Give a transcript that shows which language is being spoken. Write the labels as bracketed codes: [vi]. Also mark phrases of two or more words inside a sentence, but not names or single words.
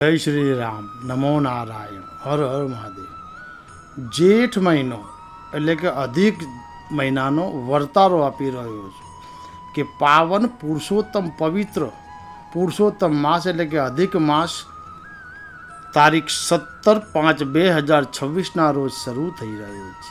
[hi] जय श्री राम, नमो नारायण, हर हर महादेव। [gu] જેઠ મહિનો એટલે કે અધિક મહિનાનો વર્તારો આપી રહ્યો છું કે પાવન પુરુષોત્તમ પવિત્ર પુરુષોત્તમ માસ એટલે કે અધિક માસ તારીખ 17/5/2026ના રોજ શરૂ થઈ રહ્યો છે।